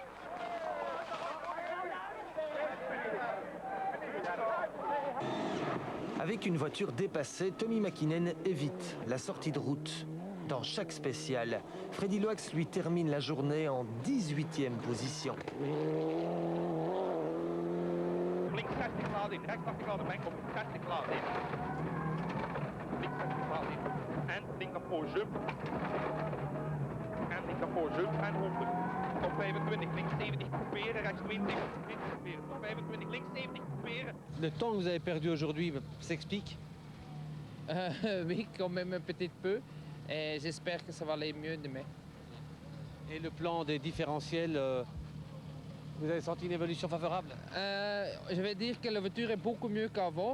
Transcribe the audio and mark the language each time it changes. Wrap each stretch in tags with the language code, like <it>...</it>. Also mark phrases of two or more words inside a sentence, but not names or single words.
<fr>Avec une voiture dépassée, Tommi Mäkinen évite la sortie de route dans chaque spéciale. Freddy Loax lui termine la journée en 18e position.</fr> <nl>Links 60 graden in, rechts 80 graden bank op 60 graden in. Links 60 graden in. En linker voor jump. En linker voor jump en 100. Top 25, links 70 couperen, rechts 20, links couperen. Top 25, links 70 couperen.</nl> <fr>Le temps que vous avez perdu aujourd'hui s'explique? Oui, quand même un petit peu. Et j'espère que ça va aller mieux demain. Et le plan des différentiels, vous avez senti une évolution favorable? Je vais dire que la voiture est beaucoup mieux qu'avant.</fr>